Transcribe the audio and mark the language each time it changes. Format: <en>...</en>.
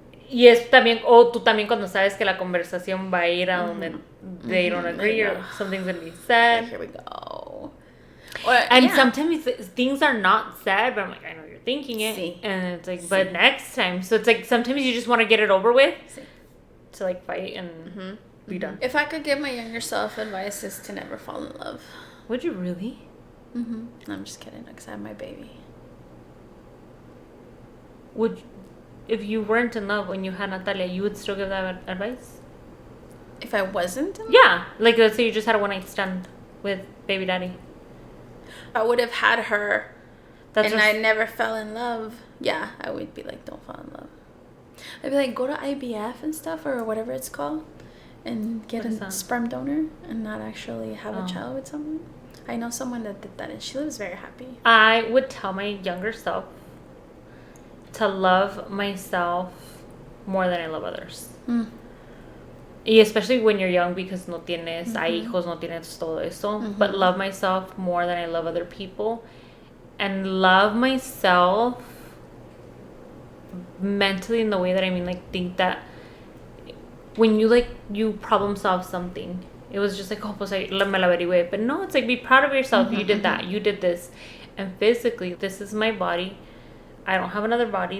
<es>Y es también, tú también cuando sabes que la conversación va a ir a donde they don't agree or something's going to be said.</es> <en>Here we go. And sometimes things are not said, but I'm like, I know you're thinking it. Sí. And it's like, but next time. So it's like, sometimes you just want to get it over with to like fight and be done. If I could give my younger self advice, is to never fall in love. Would you really? No, I'm just kidding, because I have my baby. If you weren't in love when you had Natalia, you would still give that advice? If I wasn't in love? Yeah. Like, let's say you just had a one-night stand with baby daddy. I would have had her, I never fell in love. Yeah, I would be like, don't fall in love. I'd be like, go to IVF and stuff, or whatever it's called, and get a sperm donor and not actually have a child with someone. I know someone that did that, and she lives very happy. I would tell my younger self to love myself more than I love others. Y especially when you're young, because no tienes hijos, no tienes todo eso. But love myself more than I love other people. And love myself mentally, in the way that I mean, like, think that when you like you problem solve something, it was just like, oh, pues me la averigüé. But no, it's like, be proud of yourself. You did that. You did this. And physically, this is my body. I don't have another body.</en>